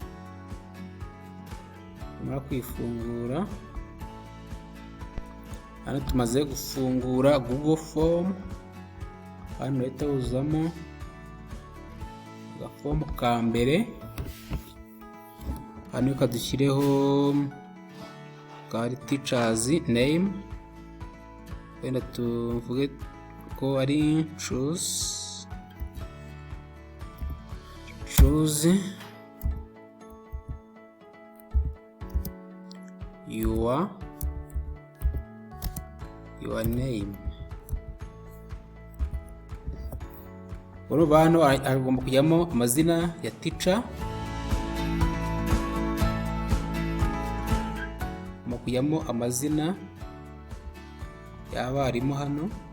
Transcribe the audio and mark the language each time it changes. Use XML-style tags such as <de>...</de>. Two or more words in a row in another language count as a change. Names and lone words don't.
<rw>Tumara kwifungura hano, tumaze gufungura Google Form, hano uhita wuzamo agafomu ka mbere, hano kadushyireho kari</rw> <en>teachers name,</en> <rw>wenda tuvuge ko ari</rw> <en>choose your name.</en> <rw>Urumva hano agomba kujyamo amazina ya teacher, kujyamo amazina y'abarimu, hano</rw>